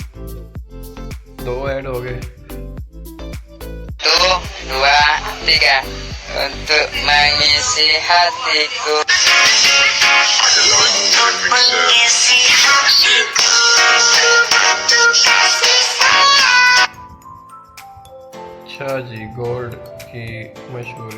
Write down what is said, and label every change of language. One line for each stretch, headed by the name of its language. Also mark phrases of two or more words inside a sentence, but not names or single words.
Hindi: 2 ऐड हो गए।
Indonesian: 1, 2, 3 untuk mengisi hatiku. Mengisi hatiku.
Hindi: अच्छा जी, गोल्ड की मशहूरी।